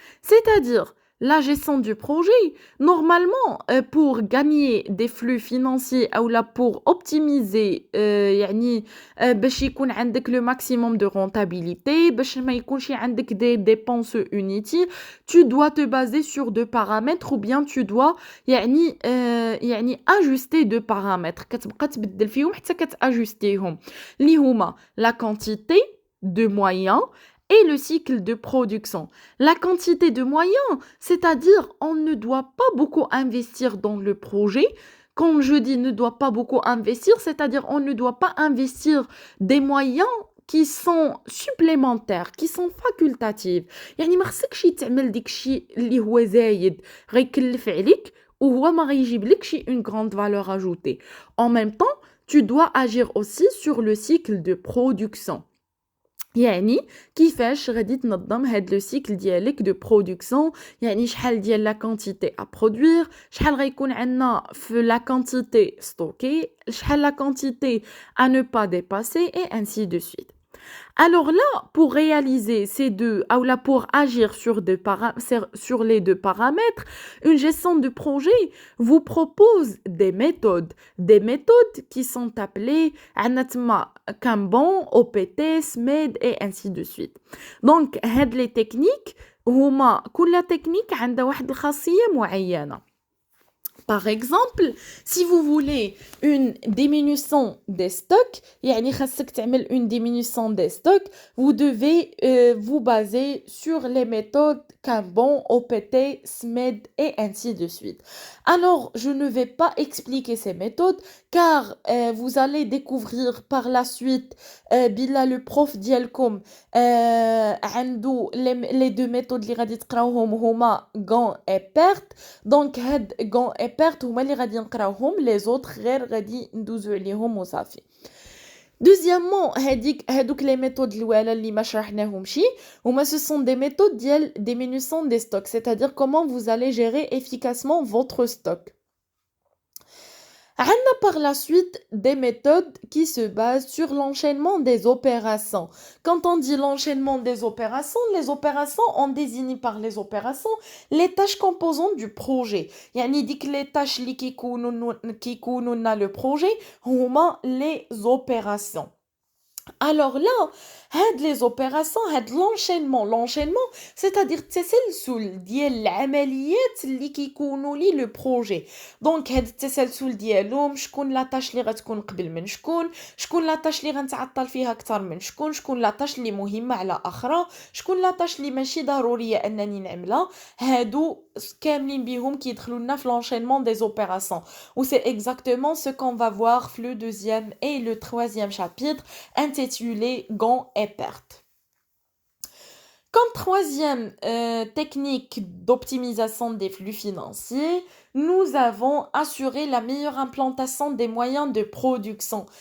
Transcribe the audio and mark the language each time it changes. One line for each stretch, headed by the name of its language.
French: C'est-à-dire, la gestion du projet, normalement, pour gagner des flux financiers ou là pour optimiser
Arabic: يعني باش يكون عندك
French: le maximum de rentabilité,
Arabic: باش ما يكونش عندك
French: des dépenses inutiles, tu dois te baser sur deux paramètres ou bien tu dois يعني ajuster deux paramètres
Arabic: كتبقى تبدل فيهم حتى كتاجستيهم اللي هما
French: la quantité de moyens et le cycle de production. La quantité de moyens, c'est-à-dire on ne doit pas beaucoup investir dans le projet. Quand je dis ne doit pas beaucoup investir, c'est-à-dire on ne doit pas investir des moyens qui sont supplémentaires, qui sont facultatifs.
Arabic: يعني ما خصكش تعمل ديك الشيء اللي هو زايد غيكلف عليك وهو ما غيجيب لكش
French: une grande valeur ajoutée. En même temps, tu dois agir aussi sur le cycle de production.
Arabic: يعني كيفاش غادي تنظم هاد لو سيكل ديالك دو برودكسيون يعني شحال ديال لا كونتيتي ا برودوير شحال غيكون عندنا في لا كونتيتي ستوكي شحال لا كونتيتي ا
French: ne pas dépasser et ainsi de suite. Alors là, pour réaliser ces deux, ou là pour agir sur les deux paramètres, une gestion de projet vous propose des méthodes qui sont appelées Anatma, Kanban, OPT, SMED et ainsi de suite. Donc, les techniques,
Arabic: كل technique عندها واحد الخاصية معينة.
French: Par exemple, si vous voulez une diminution des stocks,
Arabic: يعني خاصك تعمل
French: une diminution des stocks, vous devez vous baser sur les méthodes Kanban, OPT, SMED et ainsi de suite. Alors, je ne vais pas expliquer ces méthodes car vous allez découvrir par la suite بلا le prof ديالكم عنده les deux méthodes
Arabic: اللي غادي تقراوهم هما
French: Gantt et Pert.
Arabic: Donc هاد Gantt et Pert هما اللي غادي نقراوهم
French: les autres
Arabic: غير غادي ندوزو عليهم وصافي.
French: Deuxièmement, هادوك les méthodes
Arabic: الوالا اللي ما شرحناهمشي هما
French: ce sont des méthodes ديال diminution des stocks, c'est-à-dire comment vous allez gérer efficacement votre stock. On a par la suite des méthodes qui se basent sur l'enchaînement des opérations. Quand on dit l'enchaînement des opérations, les opérations, on désigne par les opérations les tâches composantes du projet.
Arabic: يعني ديك
French: les tâches
Arabic: اللي كيكونوا لنا le projet هما les opérations.
French: Alors là, les opérations, l'enchaînement, c'est-à-dire
Arabic: التسلسل ديال العمليات اللي كيكونوا لي لو بروجي. دونك هاد التسلسل ديالهم شكون لا طاش اللي غتكون قبل من شكون لا طاش اللي غنتعطل فيها اكثر من شكون لا طاش اللي مهمه على اخرى، شكون لا طاش اللي ماشي ضروريه انني نعملها. هادو كاملين بيهم كيدخلوا لنا في
French: l'enchaînement des opérations. Ou c'est exactement ce qu'on va voir le deuxième et le troisième chapitre intitulé Gantt et Pert. Comme troisième technique d'optimisation des flux financiers, nous avons assuré la meilleure implantation des moyens de production.